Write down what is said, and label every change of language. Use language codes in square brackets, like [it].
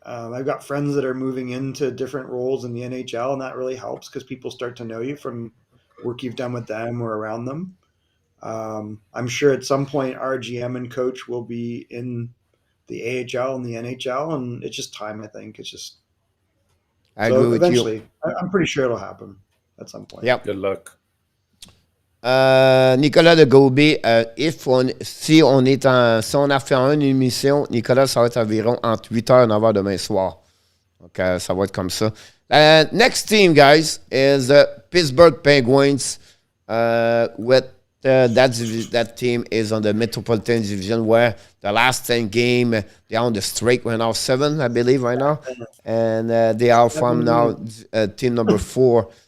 [en] I've got friends that are moving into different roles in the NHL, and that really helps because people start to know you from work you've done with them or around them. I'm sure at some point our GM and coach will be in the AHL and the NHL, and it's just time, I think. It's just I agree with eventually, you. I'm pretty sure it'll happen at some point. Yep. Good luck. [fr] Nicolas de Gauby, si on a fait une émission, Nicolas, ça va être environ entre 8h et 9h demain soir. Donc, ça va être comme ça. [en] Next team, guys, is Pittsburgh Penguins. With that team is on the Metropolitan Division, where the last 10 game, they're on the streak. We're now 7, I believe, right now. And they are from now team number 4.